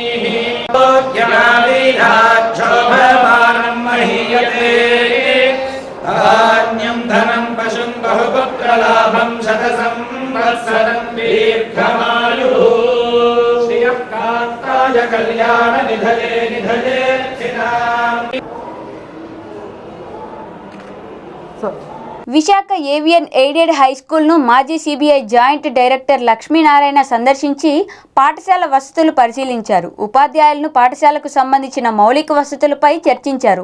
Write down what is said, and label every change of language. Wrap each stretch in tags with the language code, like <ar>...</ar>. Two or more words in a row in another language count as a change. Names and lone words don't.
<sa>ज्ञानीनाक्षोभमानं महीयते धान्यं धनं पशुं बहुपुत्रलाभं शतसंवत्सरं दीर्घमायुः श्रियः कान्ताय कल्याणनिधये निधयेऽर्थिनाम्।</sa> <te>విశాఖ ఏవియన్ ఎయిడెడ్ హై స్కూల్ను మాజీ సిబిఐ జాయింట్ డైరెక్టర్ లక్ష్మీనారాయణ సందర్శించి పాఠశాల వసతులు పరిశీలించారు. ఉపాధ్యాయులను పాఠశాలకు సంబంధించిన మౌలిక వసతులపై చర్చించారు.</te>